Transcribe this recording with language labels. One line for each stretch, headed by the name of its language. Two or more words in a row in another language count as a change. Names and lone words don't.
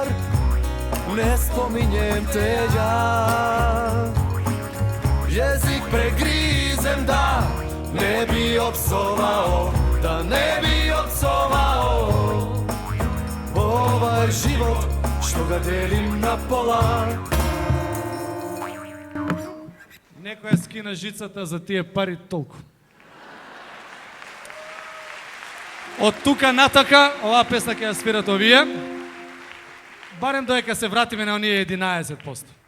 Serbian: Ne spominjem te ja, jezik pregrizem da ne bi opsovao, da ne bi opsovao ovaj život što ga delim na pola.
Macedonian: Некоја скина жицата за тие пари толку. Од тука натака, оваа песна ќе ја свират овие, барем доека се вратиме на оние 11%.